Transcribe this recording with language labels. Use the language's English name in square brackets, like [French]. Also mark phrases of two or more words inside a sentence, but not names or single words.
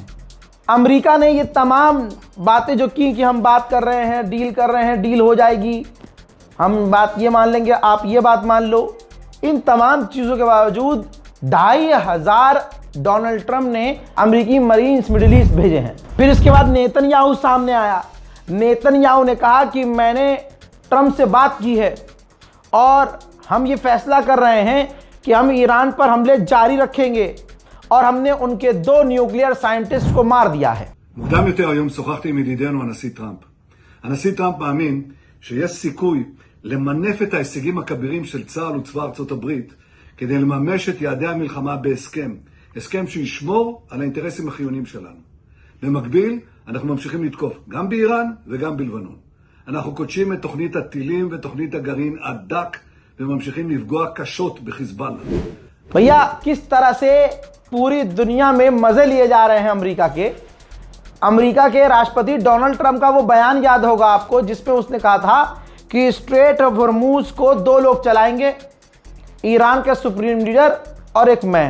[Hindi] अमेरिका ने ये तमाम बातें जो की कि हम बात कर रहे हैं, डील कर रहे हैं, डील हो जाएगी, हम बात ये मान लेंगे, आप ये बात मान लो, इन तमाम चीज़ों के बावजूद 2500 डोनाल्ड ट्रंप ने अमेरिकी मरीन्स मिडिल ईस्ट भेजे हैं। फिर इसके बाद नेतन्याहू सामने आया। नेतन्याहू ने कहा कि मैंने ट्रंप से बात की है और हम ये फैसला कर रहे हैं कि हम ईरान पर हमले जारी रखेंगे, और हमने उनके 2 [English] nuclear scientist [Hindi] को मार दिया है। [Hebrew] מוקדם יותר היום שוחחתי עם ידידנו הנשיא טראמפ. הנשיא טראמפ מאמין שיש סיכוי למנף את ההישגים הכבירים של צה"ל וצבא ארצות הברית כדי לממש את יעדי המלחמה בהסכם, הסכם שישמור על האינטרסים החיוניים שלנו. במקביל, אנחנו ממשיכים לתקוף גם באיראן וגם בלבנון. אנחנו קודשים את תוכנית הטילים ותוכנית הגרעין עד דק וממשיכים לפגוע קשות בחיזבאללה. [Hindi] भैया, किस तरह से पूरी दुनिया में मजे लिए जा रहे हैं अमेरिका के राष्ट्रपति डोनाल्ड ट्रंप का वो बयान याद होगा आपको, जिसपे उसने कहा था कि स्ट्रेट ऑफ हुर्मुज को 2 लोग चलाएंगे, ईरान के [English] supreme leader [Hindi] और एक मैं।